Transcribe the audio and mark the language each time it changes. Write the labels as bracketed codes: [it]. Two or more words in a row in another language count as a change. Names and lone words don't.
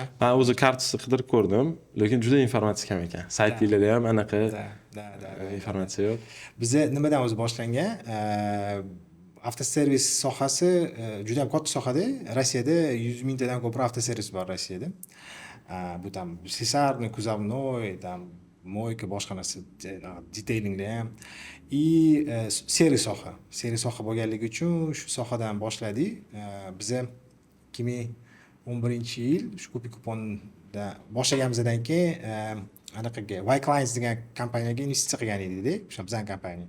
[uz] Men o'zi Cardsni qidirib ko'rdim, lekin juda informatsiya kam ekan. Saytingizda ham anaqa informatsiya yo'q. Bizda nimadan o'zi boshlangan? Avtoservis sohasi juda ham katta sohada. Rossiyada 100 mingtadan ko'proq avtoservis bor Rossiyada. Bu [ru] tam слесарный, кузовной, там [uz] moyka boshqa narsa, detailingda ham. Seri soha bo'lganligi uchun shu sohadan boshladik. Biz 2011-yil shu Ko'pi kuponda boshlaganimizdan keyin anaqaga Y Clients degan kompaniyaga investitsiya qilgan edik-da, o'sha bizning kompaniya.